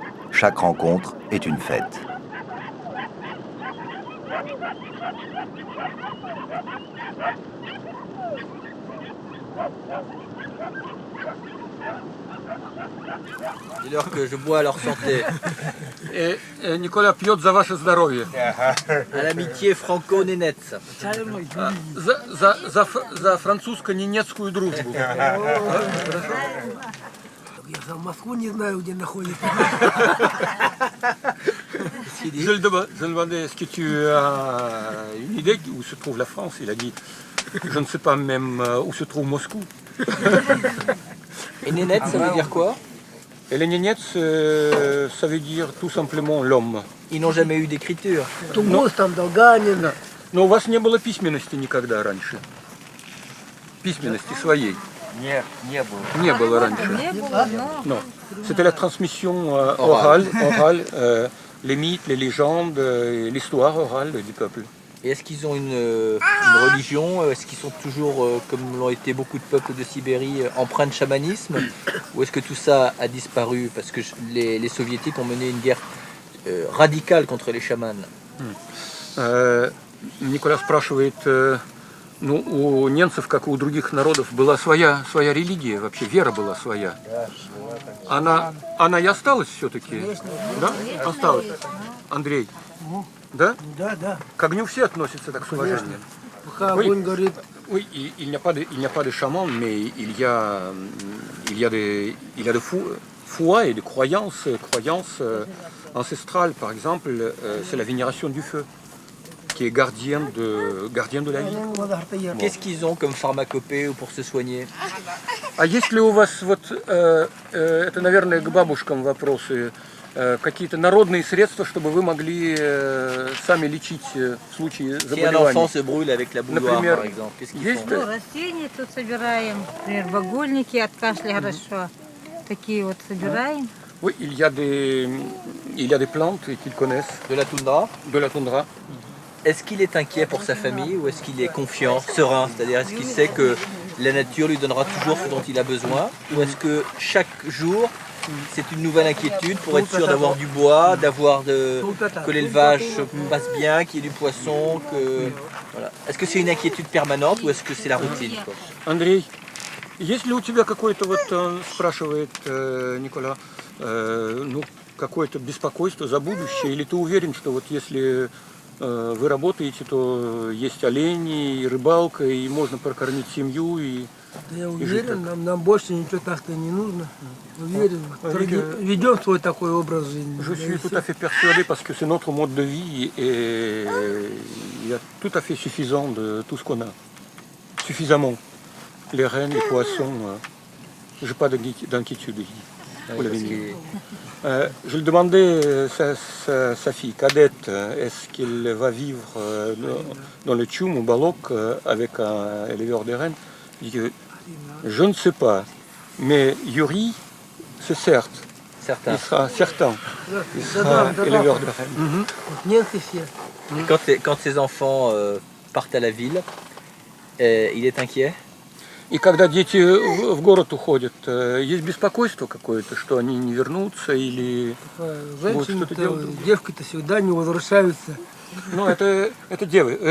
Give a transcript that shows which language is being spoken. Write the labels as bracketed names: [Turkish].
[French] Chaque rencontre est une fête. Dis-leur que je bois à leur santé. Et [Russian] Nicolas пьет за ваше здоровье. [French] À l'amitié franco-nénète. [Russian] За французско-ненецкую дружбу. Я сам Москву не знаю, где находится. [French] Je le demandais, est-ce que tu as une idée où se trouve la France? Il a dit, je ne sais pas même où se trouve Moscou. Et nénète, ça veut dire quoi? Et les nénets, ça veut dire tout simplement l'homme. Ils n'ont jamais eu d'écriture. [Russian] Тунгус там, Долганин. Но у вас не было письменности никогда раньше. Письменности своей. Не было раньше. [French] Non. C'était la transmission orale, les mythes, les légendes, l'histoire orale du peuple. Et est-ce qu'ils ont une religion? Est-ce qu'ils sont toujours, comme l'ont été beaucoup de peuples de Sibérie, empreints de chamanisme? Ou est-ce que tout ça a disparu? Parce que les soviétiques ont mené une guerre радикаль contre les chamans. [Russian] Николай спрашивает, ну, у немцев, как и у других народов, была своя религия, вообще вера была своя. Она и осталась все-таки? Да? Осталась. Андрей? Да? Да, да. К огню все относятся так с уважением. Пока огонь горит. [French] Oui, il n'y a pas de chaman, mais il y a de foi et de croyances ancestrales. Par exemple, c'est la vénération du feu, qui est gardien de la vie. Qu'est-ce qu'ils ont comme pharmacopée ou pour se soigner? [Russian] А есть ли у вас, вот, это, наверное, к бабушкам вопросы, какие-то народные средства, чтобы вы могли сами лечить в случае [French] Si un [Russian] заболеваний? [French] enfant se brûle avec la bouilloire, [Russian] Например, [French] par exemple, qu'est-ce qu'ils [Russian] есть [French] font? [Russian] Ну, растения тут собираем, например, багульники от кашля хорошо. Такие вот собираем. [French] Oui, il y a des plantes qu'ils connaissent De la toundra? de la toundra Est-ce qu'il est inquiet pour sa famille ou est-ce qu'il est confiant, serein? C'est-à-dire, est-ce qu'il sait que la nature lui donnera toujours ce dont il a besoin? Ou est-ce que chaque jour, c'est une nouvelle inquiétude pour être sûr d'avoir du bois, que l'élevage se passe bien, qu'il y ait du poisson, que... Voilà. Est-ce que c'est une inquiétude permanente ou est-ce que c'est la routine, quoi? [Russian] Андрей, есть ли у тебя какое-то, вот спрашивает Никола, ну, какое-то беспокойство за будущее? Или ты уверен, что вот если вы работаете, то есть олени, и рыбалка, и можно прокормить семью, и... Я уверен, нам больше ничего так-то не нужно. Уверен. Ведем свой такой образ жизни. [French] Je suis tout à fait persuadé parce que c'est notre mode de vie et il y a tout à fait suffisant de tout ce qu'on a. Suffisamment. Les rennes, les poissons. Je n'ai pas d'inquiétude ici. Vous l'avez dit. Je lui demandais sa fille cadette, est-ce qu'elle va vivre dans le Tchoum ou Balok avec un éleveur de rennes? Il dit que je ne sais pas, mais Yuri, c'est certes. Certain. Il sera certain. Il sera éleveur de rennes. [Russian] Нет и все. [French] Quand ses enfants partent à la ville, il est inquiet? [Russian] И когда дети в город уходят, есть беспокойство какое-то, что они не вернутся или будут что-то делать? Девки-то всегда не возвращаются. [French] Non, [Russian] это девы.